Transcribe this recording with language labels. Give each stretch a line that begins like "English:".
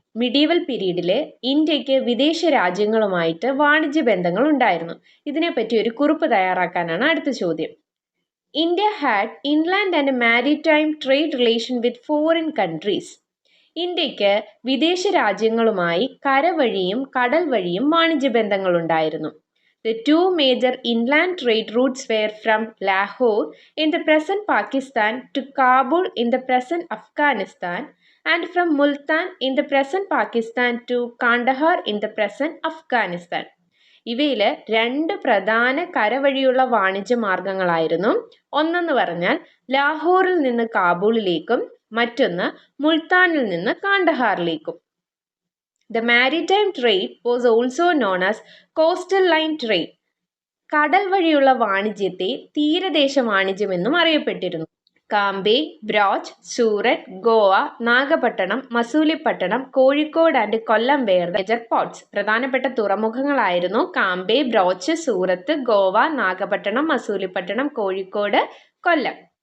Malayalam: Medieval പീരീഡിൽ ഇന്ത്യക്ക് വിദേശ രാജ്യങ്ങളുമായിട്ട് വാണിജ്യ ബന്ധങ്ങൾ ഉണ്ടായിരുന്നു. ഇതിനെപ്പറ്റി ഒരു കുറിപ്പ് തയ്യാറാക്കാനാണ് അടുത്ത ചോദ്യം.
English: India had inland and maritime trade relation with foreign countries.
Malayalam: ഇന്ത്യക്ക് വിദേശ രാജ്യങ്ങളുമായി കരവഴിയും കടൽ വഴിയും വാണിജ്യ ബന്ധങ്ങൾ ഉണ്ടായിരുന്നു.
English: The two major inland trade routes were from Lahore in the present Pakistan to Kabul in the present Afghanistan and from Multan in the present Pakistan to Kandahar in the present Afghanistan.
Malayalam: ഇവയിൽ രണ്ട് പ്രധാന കരവഴിയുള്ള വാണിജ്യ മാർഗങ്ങളായിരുന്നു. ഒന്നെന്ന് പറഞ്ഞാൽ ലാഹോറിൽ നിന്ന് കാബൂളിലേക്കും മറ്റൊന്ന് മുൾത്താനിൽ നിന്ന് കാണ്ഡഹാറിലേക്കും.
English: The maritime trade was also known as coastal line trade.
Malayalam: കടൽ വഴിയുള്ള വാണിജ്യത്തെ തീരദേശ വാണിജ്യം എന്നും അറിയപ്പെട്ടിരുന്നു.
English: Cambay, Broach, Surat, Goa, Nagapattinam, Masulipatnam, Kozhikode and Kollam were the major ports.
Malayalam: പ്രധാനപ്പെട്ട തുറമുഖങ്ങളായിരുന്നു കാംബെ, ബ്രോച്ച്, സൂറത്ത്, ഗോവ, നാഗപട്ടണം, മസൂലിപ്പട്ടണം, കോഴിക്കോട്, കൊല്ലം.